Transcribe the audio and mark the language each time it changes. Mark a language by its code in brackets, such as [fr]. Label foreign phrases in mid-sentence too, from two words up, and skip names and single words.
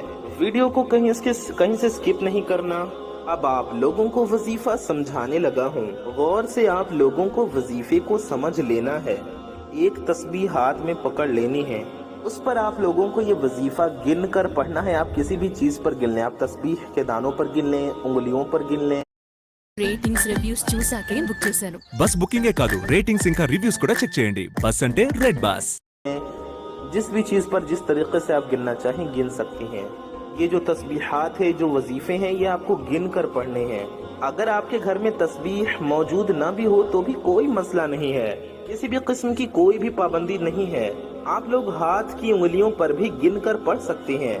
[ur] ویڈیو کو کہیں سے سکپ نہیں کرنا۔ اب آپ لوگوں کو وظیفہ سمجھانے لگا ہوں، غور سے آپ لوگوں کو وظیفے کو سمجھ لینا ہے۔ ایک تسبیح ہاتھ میں پکڑ لینی ہے، اس پر آپ لوگوں کو یہ وظیفہ گن کر پڑھنا ہے۔ آپ کسی بھی چیز پر گن لیں، آپ تسبیح کے دانوں پر گن لیں، انگلیوں پر گن لیں۔ [en] ratings reviews [te] చూసాకే బుక్ చేశాను. [en] bus booking [te] కాదు, రేటింగ్స్ ఇంకా రివ్యూస్ కూడా చెక్ చేయండి. బస్ అంటే రెడ్ బస్. [ur] جس بھی چیز پر جس طریقے سے آپ گننا چاہیں گن سکتی ہیں۔ یہ جو تسبیحات ہے، جو وظیفے ہیں، یہ آپ کو گن کر پڑھنے ہیں۔ اگر آپ کے گھر میں تسبیح موجود نہ بھی ہو تو بھی کوئی مسئلہ نہیں ہے، کسی بھی قسم کی کوئی بھی پابندی نہیں ہے، آپ لوگ ہاتھ کی انگلیوں پر بھی گن کر پڑھ سکتے ہیں۔